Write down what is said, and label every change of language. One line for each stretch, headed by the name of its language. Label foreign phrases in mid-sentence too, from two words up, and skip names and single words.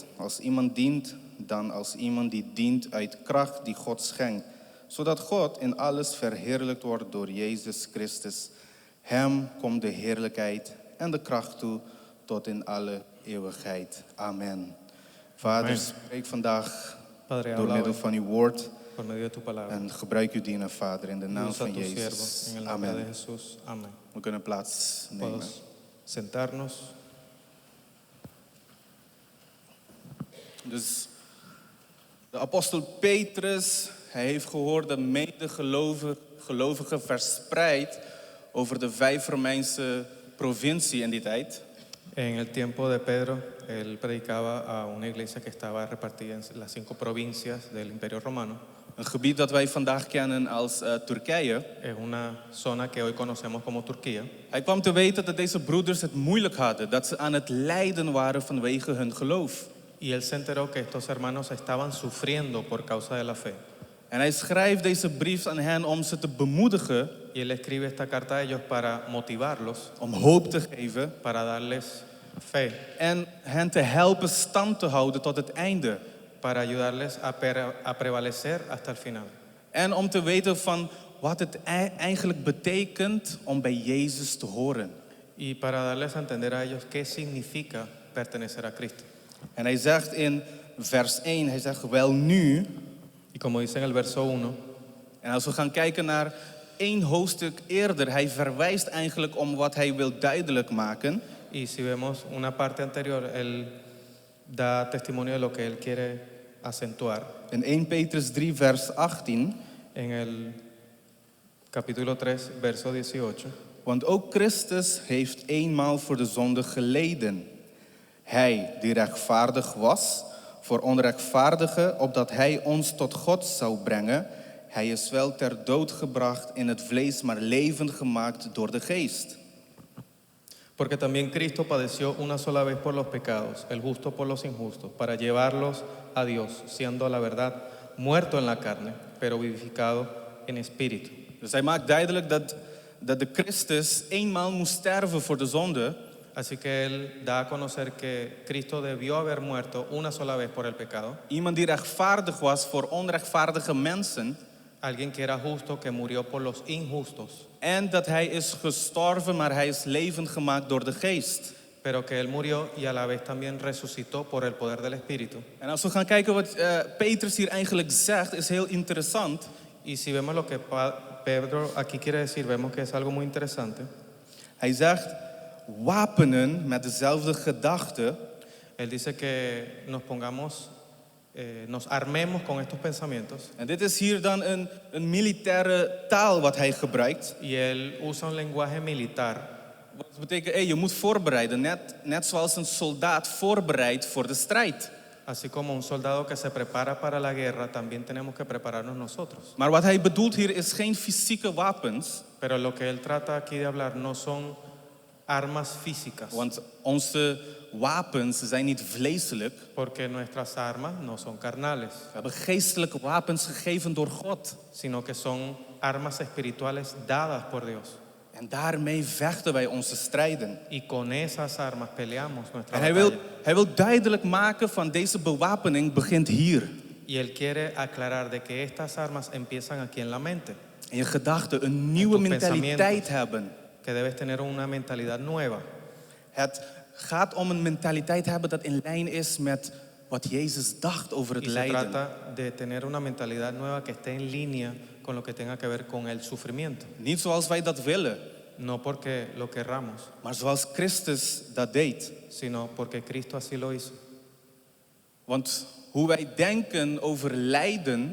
Dutch: Als iemand dient, dan als iemand die dient uit kracht die God schenkt, zodat God in alles verheerlijkt wordt door Jezus Christus. Hem komt de heerlijkheid en de kracht toe tot in alle eeuwigheid. Amen. Vader, Amen. spreek vandaag
Spanish: Padre,
Dutch: door
Spanish: habla
Dutch: middel
Spanish: hoy
Dutch: van uw woord
Spanish: por medio de tu palabra.
Dutch: en gebruik uw dienaar, Vader, in de naam
Spanish: Usa
Dutch: van
Spanish: tu siervo
Dutch: Jezus.
Spanish: en el nombre de
Dutch: Amen.
Spanish: Jesús. Amén.
Dutch: We kunnen plaats nemen.
Spanish: Podemos sentarnos.
Dutch: Dus de apostel Petrus, hij heeft gehoord dat medegelovigen verspreid over de 5 Romeinse provincie in die tijd.
Spanish: En el tiempo de Pedro, él predicaba a una iglesia que estaba repartida en las 5 provincias del Imperio Romano.
Dutch: Een gebied dat wij vandaag kennen als Turkije.
Spanish: Es una zona que hoy conocemos como Turquía.
Dutch: Hij kwam te weten dat deze broeders het moeilijk hadden, dat ze aan het lijden waren vanwege hun geloof.
Spanish: Y él se enteró que estos hermanos estaban sufriendo por causa de la fe.
Dutch: En hij schrijft deze brief aan hen om ze te bemoedigen,
Spanish: Y él escribe esta carta a ellos para motivarlos,
Dutch: om hoop te geven
Spanish: para darles fe,
Dutch: en hen te helpen stand te houden tot het einde.
Spanish: para ayudarles a prevalecer hasta el final.
Dutch: En om te weten van wat het eigenlijk betekent om bij Jezus te horen.
Spanish: Y para darles a entender a ellos qué significa pertenecer a Cristo.
Dutch: En hij zegt in vers 1, hij zegt wel nu.
Spanish: Y como dice en el verso 1,
Dutch: En als we gaan kijken naar 1 hoofdstuk eerder, hij verwijst eigenlijk om wat hij wil duidelijk maken.
Spanish: y si vemos una parte anterior, él da testimonio de lo que él quiere acentuar.
Dutch: In 1 Petrus 3 vers 18.
Spanish: En el capítulo 3, verso 18.
Dutch: Want ook Christus heeft eenmaal voor de zonde geleden. Hij die rechtvaardig was voor onrechtvaardigen, opdat hij ons tot God zou brengen. Hij is wel ter dood gebracht in het vlees, maar levend gemaakt door de geest.
Spanish: Porque también Cristo padeció una sola vez por los pecados, el justo por los injustos, para llevarlos a Dios, siendo a la verdad muerto en la carne, pero vivificado en espíritu.
Dutch: Dus hij maakt duidelijk dat de Christus eenmaal moest sterven voor de zonde.
Spanish: Así que él da a conocer que Cristo debió haber muerto una sola vez por el pecado.
Dutch: Iemand die rechtvaardig was voor onrechtvaardige mensen.
Spanish: Alguien que era justo, que murió por los injustos.
Dutch: En dat hij is gestorven, maar hij is levend gemaakt door de geest.
Spanish: Pero que él murió y a la vez también resucitó por el poder del Espíritu.
Dutch: En als we gaan kijken wat Petrus hier eigenlijk zegt, is heel interessant.
Spanish: Y si vemos lo que Pedro aquí quiere decir, vemos que es algo muy interesante.
Dutch: Hij zegt, wapenen met dezelfde gedachte.
Spanish: Él dice que nos pongamos nos armemos con estos pensamientos.
Dutch: En dit is hier dan een militaire taal wat hij gebruikt.
Spanish: Y él usa un lenguaje militar.
Dutch: Wat betekent, je moet voorbereiden, net zoals een soldaat voorbereidt voor de strijd.
Spanish: Así como un soldado que se prepara para la guerra, también tenemos que prepararnos nosotros.
Dutch: Maar wat hij bedoelt hier is geen fysieke wapens,
Spanish: Pero lo que él trata aquí de hablar no son armas físicas,
Dutch: want onze wapens zijn niet vleeselijk.
Spanish: porque nuestras armas no son carnales,
Dutch: We hebben geestelijke wapens gegeven door God.
Spanish: sino que son armas espirituales dadas por Dios.
Dutch: En daarmee vechten wij onze strijden.
Spanish: Y con esas armas peleamos nuestra
Dutch: En
Spanish: batalla.
Dutch: hij wil duidelijk maken van deze bewapening begint hier.
Spanish: Y él quiere aclarar de que estas armas empiezan aquí en la mente,
Dutch: In je gedachten een nieuwe
Spanish: tus
Dutch: mentaliteit
Spanish: pensamientos.
Dutch: hebben.
Spanish: que debes tener una mentalidad nueva.
Dutch: Het gaat om een mentaliteit hebben dat in lijn is met wat Jezus dacht over het
Spanish: Y se
Dutch: lijden.
Spanish: trata de tener una mentalidad nueva que esté en línea con lo que tenga que ver con el sufrimiento.
Dutch: Niet zoals wij dat willen,
Spanish: No porque lo querramos,
Dutch: maar zoals Christus dat deed.
Spanish: sino porque Cristo así lo hizo.
Dutch: Want hoe wij denken over lijden,